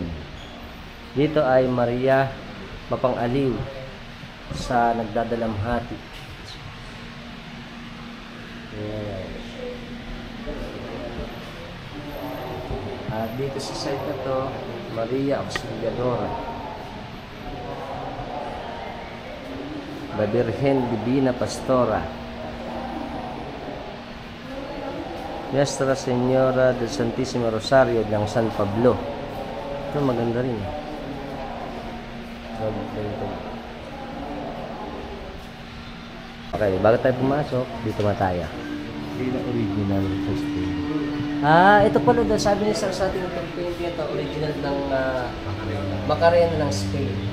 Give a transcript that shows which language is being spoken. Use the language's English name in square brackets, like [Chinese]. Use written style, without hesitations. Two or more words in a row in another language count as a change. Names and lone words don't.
[Filipino] Dito ay Maria Mapang-aliw sa nagdadalamhati. Ayan. At dito sa side na to, Maria Auxiliadora, La Virgen Divina Pastora, Nuestra Señora del Santísimo Rosario ng San Pablo. Ito maganda rin. Okay, bago tayo pumasok, dito tayo. Hindi na original sa Spain. Ito pala daw, sabi ni Sir sa ating painting ito, original ng Macarena ng Spain.